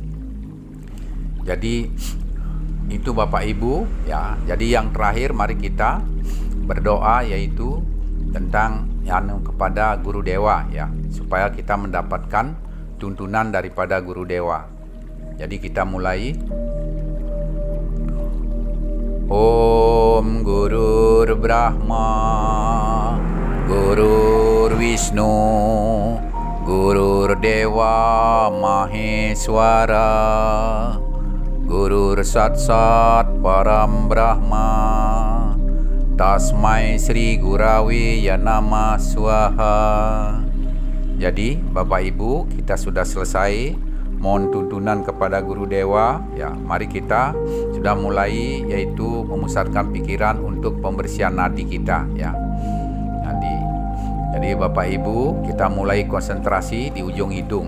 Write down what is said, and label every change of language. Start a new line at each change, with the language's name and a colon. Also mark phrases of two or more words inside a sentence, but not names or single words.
Indonesian: Jadi itu Bapak Ibu, ya. Jadi yang terakhir mari kita berdoa yaitu tentang kepada Guru Dewa, ya, supaya kita mendapatkan tuntunan daripada Guru Dewa. Jadi kita mulai.
Sanskrit: ॐ गुरुर् ब्रह्मा गुरुर् विष्णु गुरुर् देवा महेश्वर, गुरु सत्सत् परम् ब्रह्म, तस्मै श्री गुरवि यनम स्वाहा.
Indonesian: Jadi Bapak Ibu, kita sudah selesai mohon tuntunan kepada Guru Dewa. Ya, mari kita sudah mulai, yaitu memusatkan pikiran untuk pembersihan nadi kita. Ya, jadi Bapak Ibu, kita mulai konsentrasi di ujung hidung.